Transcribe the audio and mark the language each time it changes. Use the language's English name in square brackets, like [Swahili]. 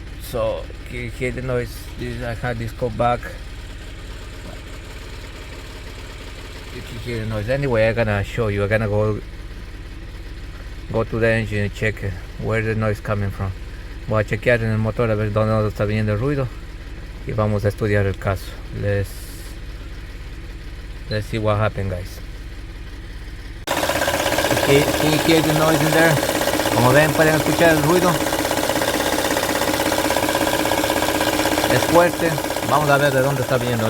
[English] So, can you hear the noise? I had this code back. You can hear the noise. Anyway, I'm gonna show you. I'm gonna go to the engine and check where the noise coming from. [Spanish] Voy a chequear en el motor a ver dónde está viniendo el ruido y vamos a estudiar el caso. [English] Let's see what happened, guys. Can you hear the noise in there? [Spanish] Como ven, pueden escuchar el ruido. Es fuerte. Vamos a ver de dónde está viniendo.